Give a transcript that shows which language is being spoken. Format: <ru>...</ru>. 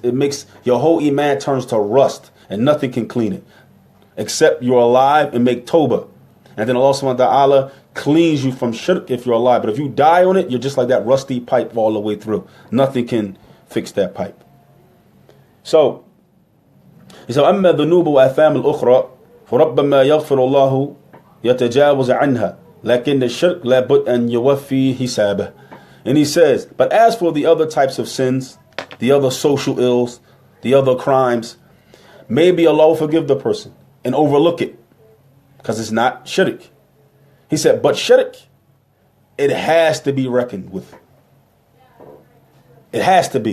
<en>It makes your whole iman turns to rust, and nothing can clean it except you're alive and make tawbah. And then Allah subhanahu wa ta'ala cleans you from shirk if you're alive. But if you die on it, you're just like that rusty pipe all the way through. Nothing can fix that pipe. So, he said,</en> <ar>أما الذنوب وآثام الأخرى فربما يغفر الله يتجاوز عنها لكن الشرك لابد أن يوفي حسابه.</ar> <en>And he says, but as for the other types of sins, the other social ills, the other crimes, maybe Allah will forgive the person and overlook it because it's not shirk. He said, but shirk, it has to be reckoned with. It has to be.</en>